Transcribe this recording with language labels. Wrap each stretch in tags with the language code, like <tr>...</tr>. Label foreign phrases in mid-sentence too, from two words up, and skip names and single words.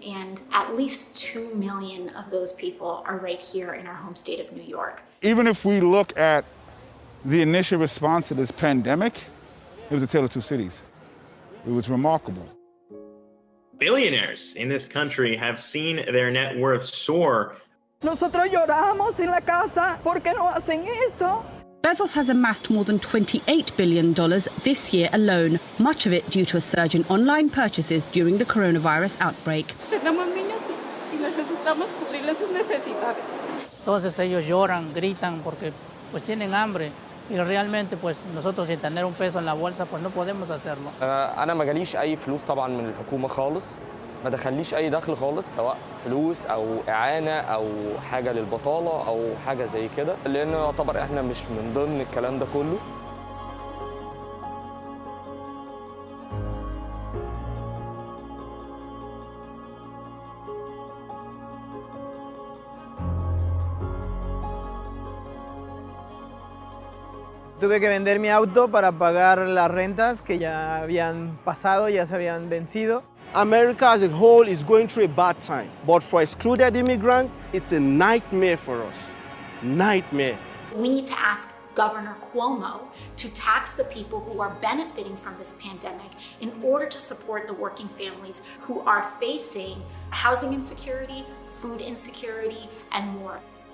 <en>And at least 2 million of those people are right here in our home state of New York. Even if we look at the initial response to this pandemic, it was a tale of two cities. It was remarkable. Billionaires in this country have seen their net worth soar.</en> <es>Nosotros lloramos en la casa. ¿Por qué no hacen eso?</es> <en>Bezos has amassed more than $28 billion this year alone, much of it due to a surge in online purchases during the coronavirus outbreak.</en> <es>Tenemos niños y necesitamos cubrirles sus necesidades. Entonces ellos lloran, gritan porque pues tienen hambre. Y realmente pues nosotros sin tener un peso en la bolsa pues no podemos hacerlo.</es> <ar>أنا ما جاليش أي فلوس طبعا من الحكومة خالص. ما دخليش أي دخل خالص سواء فلوس أو إعانة أو حاجة للبطالة أو حاجة زي كده لأنه يعتبر إحنا مش من ضمن الكلام ده كله.</ar> <es>Tuve que vender mi auto para pagar las rentas que ya habían pasado, ya se habían vencido.</es> <en>America as a whole is going through a bad time, but for excluded immigrants, it's a nightmare for us. Nightmare. We need to ask Governor Cuomo to tax the people who are benefiting from this pandemic in order to support the working families who are facing housing insecurity, food insecurity, and more.</en>